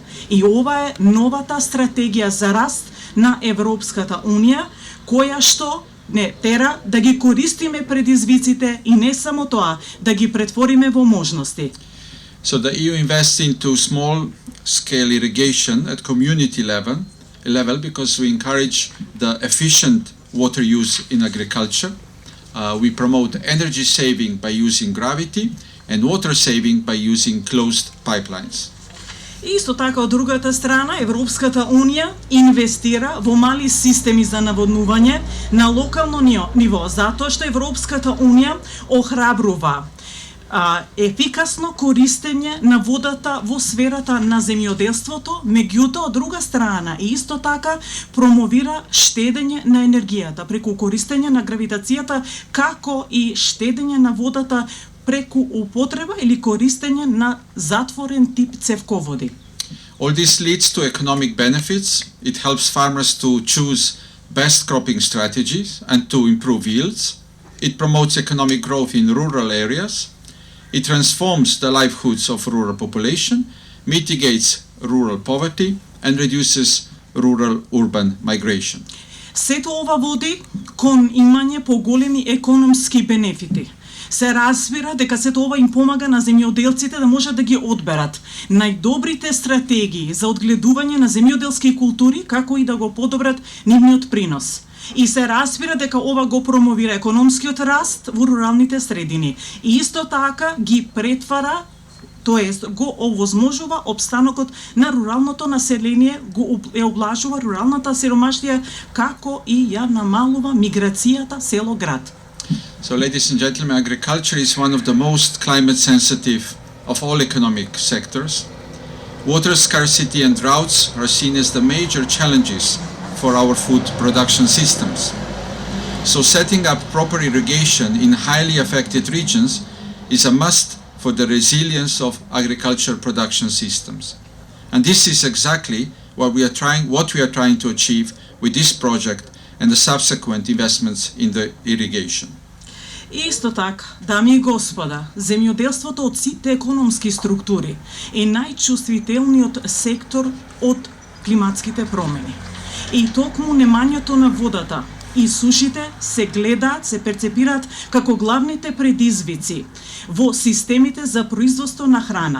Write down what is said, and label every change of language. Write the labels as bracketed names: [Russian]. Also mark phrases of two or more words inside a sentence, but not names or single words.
[Macedonian] И ова е новата стратегија за раст на Европската Унија, која што не тера да ги користиме предизвиците и не само тоа, да ги претвориме во можности. [English] So the EU invests into small scale irrigation at community level because we encourage the efficient water use in agriculture. We promote energy saving by using gravity and water saving by using closed pipelines. [Macedonian] Исто така, од другата страна, Европската Унија инвестира во мали системи за наводнување на локално ниво, затоа што Европската Унија охрабрува ефикасно користење на водата во сферата на земјоделството, меѓутоа, од друга страна, исто така промовира штедење на енергијата преку користење на гравитацијата, како и штедење на водата преку употреба или користење на затворен тип цевководи. [English] All this leads to economic benefits. It helps farmers to choose best cropping strategies and to improve yields. It promotes economic growth in rural areas. It transforms the livelihoods of rural population, mitigates rural poverty and reduces rural-urban migration. [Macedonian] Сето ова води кон имање поголеми економски бенефити. Се разбира дека сето ова им помага на земјоделците да можат да ги одберат најдобрите стратегии за одгледување на земјоделски култури, како и да го подобрат нивниот принос. И се разбира дека ова го промовира економскиот раст во руралните средини. И исто така ги претвара, тоест го овозможува обстанокот на руралното население, го облажува руралната сиромаштија, како и ја намалува миграцијата село-град. [English] So, ladies and gentlemen, agriculture is one of the most climate sensitive of all economic sectors. Water scarcity and droughts are seen as the major challenges for our food production systems. So setting up proper irrigation in highly affected regions is a must for the resilience of agriculture production systems. And this is exactly what we are trying to achieve with this project and the subsequent investments in the irrigation. [Macedonian] И исто така, дами и господа, земјоделството од сите економски структури е најчувствителниот сектор од климатските промени. И токму немањето на водата и сушите се гледаат, се перцепираат како главните предизвици во системите за производство на храна.